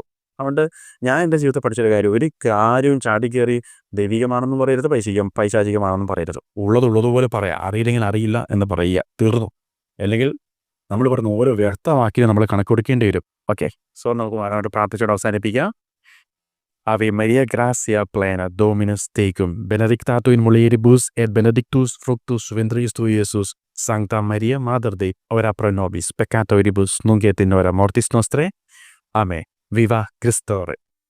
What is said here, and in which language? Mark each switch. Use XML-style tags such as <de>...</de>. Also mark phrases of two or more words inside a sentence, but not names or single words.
<ml>അതുകൊണ്ട് ഞാൻ എൻ്റെ ജീവിതത്തിൽ പഠിച്ചൊരു കാര്യം, ഒരു കാര്യവും ചാടി കയറി ദൈവികമാണെന്നും പറയരുത്, പൈശാചികമാണെന്നും പറയരുത്. ഉള്ളതുപോലെ പറയാം. അറിയില്ലെങ്കിൽ അറിയില്ല എന്ന് പറയുക, തീർന്നു. അല്ലെങ്കിൽ നമ്മൾ പറഞ്ഞ ഓരോ വ്യക്തമാക്കി നമ്മൾ കണക്ക് കൊടുക്കേണ്ടി വരും.</ml> <en>okay, so</en> <ml>നമുക്ക് മാറാനായിട്ട് പ്രാർത്ഥിച്ചോട് അവസാനിപ്പിക്കാം.</ml> <la>Ave Maria, gracia plena, Dominus tecum, benedicta tu in mulieribus et benedictus fructus ventris tui, Iesus. Sancta Maria, Mater Dei, ora pro nobis peccatoribus, nunc et in hora mortis nostrae. Amen.</la> <es>Viva Christore.</es>